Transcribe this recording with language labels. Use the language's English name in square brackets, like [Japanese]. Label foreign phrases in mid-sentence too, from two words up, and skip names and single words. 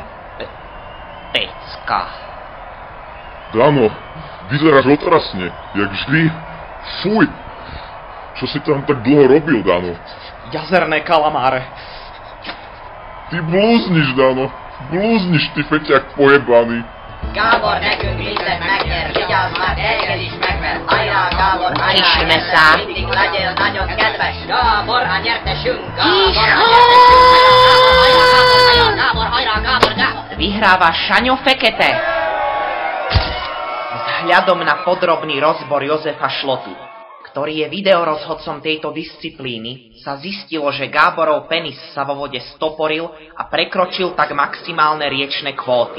[Slovak] Pecka. Dano, vyzeráš otrasne, jak vždy. Fuj! Čo si tam tak dlho robil, Dano? Jazerné kalamáre. Ty blúzniš, Dano. Blúzniš, ty feťak pojebaný. [Hungarian] Gábor, nekünk mindent megér, vigyázz már, téged is megver. Hajrá, Gábor, hajrá, Kisme sa. mindig legyél nagyon kedves. Gábor, a nyertesünk, Gábor, Gábor. [Slovak] Vyhráva Šaňo Fekete. Vzhľadom na podrobný rozbor Jozefa Šlotu, ktorý je videorozhodcom tejto disciplíny, sa zistilo, že Gáborov penis sa vo vode stoporil a prekročil tak maximálne riečne kvóty.